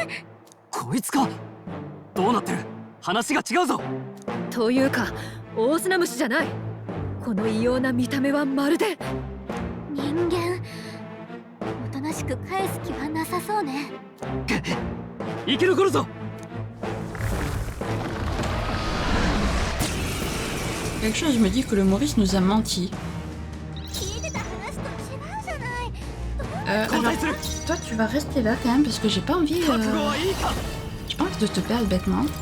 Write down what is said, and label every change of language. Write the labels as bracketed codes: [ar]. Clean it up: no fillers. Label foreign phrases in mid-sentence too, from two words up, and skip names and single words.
[ja] こいつか。どうなってる？話が違うぞ。というかオオスナムシじゃない。この異様な見た目はまるで人間。おとなしく返す気はなさそうね。生き残るぞ。 [fr] Quelque chose me dit que le Maurice nous a menti. Alors, toi tu vas rester là quand même parce que j'ai pas envie de te perdre bêtement.